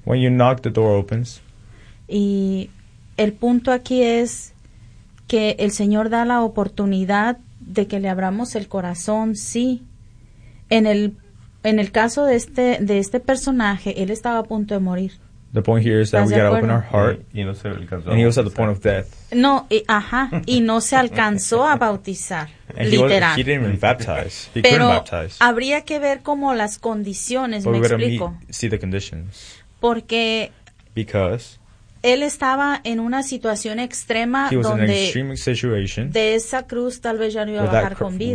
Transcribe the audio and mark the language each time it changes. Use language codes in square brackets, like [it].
[en] When you knock, the door opens. [es] Y el punto aquí es que el Señor da la oportunidad de que le abramos el corazón, sí. En el caso de este personaje, él estaba a punto de morir. [en] The point here is that we gotta open our heart. [es] Y no se alcanzó. [en] And he was at the point of death. [es] No, y no se alcanzó a bautizar, literal. [en] He didn't even baptize. He couldn't baptize. [es] Pero habría que ver como las condiciones, me explico. [en] But we gotta see the conditions. [es] Porque. [en] Because. [es] Él estaba en una situación extrema donde de esa cruz tal vez ya no iba a bajar con vida.